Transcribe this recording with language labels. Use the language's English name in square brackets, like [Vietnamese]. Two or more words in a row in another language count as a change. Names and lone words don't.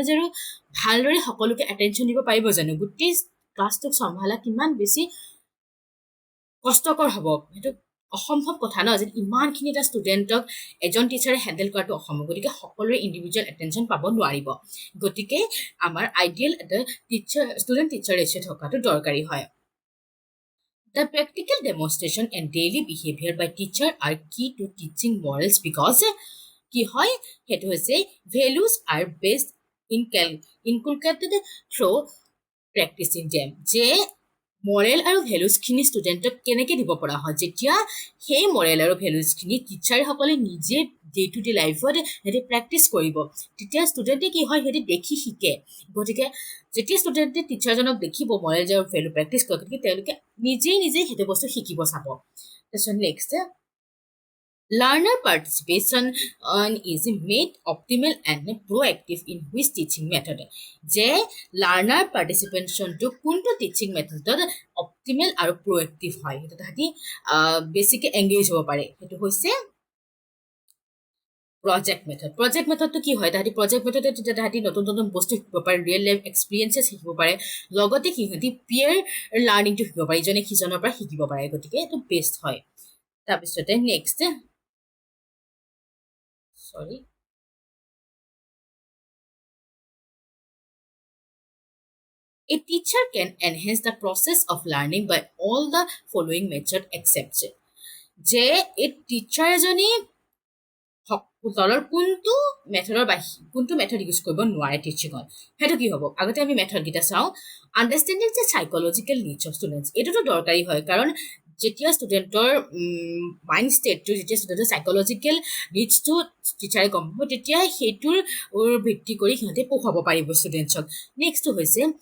[Assamese] যে ভালদৰে সকলোকে এটেনশ্যন দিব পাৰিব জানো গোটেই ক্লাছটোক চম্ভালা কিমান বেছি কষ্টকৰ হ'ব হেতু অসম্ভৱ কথা ন যে ইমানখিনি এটা ষ্টুডেণ্টক এজন টিচাৰে হেণ্ডেল কৰাটো অসম্ভৱ গতিকে সকলোৰে [English] individual attention [Assamese] পাব নোৱাৰিব গতিকে আমাৰ আইডিয়েল এটা [English] student teacher ratio [Assamese] থকাটো দৰকাৰী হয় [English] The practical demonstration and daily behavior by teacher are key to teaching morals [Assamese] because কি হয় হেতু হৈছে [English] values are based inculcated through practicing them [Assamese] যে মৰেল আৰু ভ্যালুজখিনি ষ্টুডেণ্টক কেনেকৈ দিব পৰা হয় যেতিয়া সেই মৰেল আৰু ভ্যালুজখিনি টিচাৰসকলে নিজে [English] day to day lifeত [Assamese] হেতি প্ৰেক্টিছ কৰিব তেতিয়া ষ্টুডেণ্টে কি হয় হেতি দেখি শিকে গতিকে যেতিয়া ষ্টুডেণ্টে টিচাৰজনক দেখিব মৰেল আৰু ভ্যালু প্ৰেক্টিছ কৰে গতিকে তেওঁলোকে নিজে হেতু বস্তু শিকিব চাব তাৰপিছত নেক্সট [English] Learner participation is made optimal and proactive in which teaching method? [Assamese] যে [English] learner participation [Assamese] to কোনটো [English] teaching method [Assamese] optimal আৰু proactive হয় হেতু তাহাঁতি বেছিকৈ engage হ'ব পাৰে হেতু হৈছে [English] project methodটো [Assamese] কি হয় তাহাঁতি [English] project methodে [Assamese] তেতিয়া তাহাঁতি নতুন নতুন বস্তু শিকিব পাৰে [English] real life experiences [Assamese] শিকিব পাৰে লগতে সিহঁতি [English] peer learningটো [Assamese] শিকিব পাৰে ইজনে সিজনৰ পৰা শিকিব পাৰে গতিকে এইটো বেষ্ট হয় তাৰপিছতে নেক্সট [English] সৰি A teacher can enhance the process of learning by all the following method except যে [Assamese] এই টিচাৰ এজনী তলৰ কোনটো মেথড ইউজ কৰিব নোৱাৰে টিচিঙত সেইটো কি হ'ব আগতে আমি মেথডকেইটা চাওঁ আণ্ডাৰষ্টেণ্ডিং যে [English] psychological needs of students [Assamese] এইটোতো দৰকাৰী হয় কাৰণ যেতিয়া ষ্টুডেণ্টৰ [English] mind stateটো [Assamese] যেতিয়া ষ্টুডেণ্টৰ [English] psychological needsটো [Assamese] টিচাৰে গম পাব তেতিয়া সেইটোৰ ভিত্তি কৰি সিহঁতে পঢ়াব পাৰিব ষ্টুডেণ্টছক নেক্সটটো হৈছে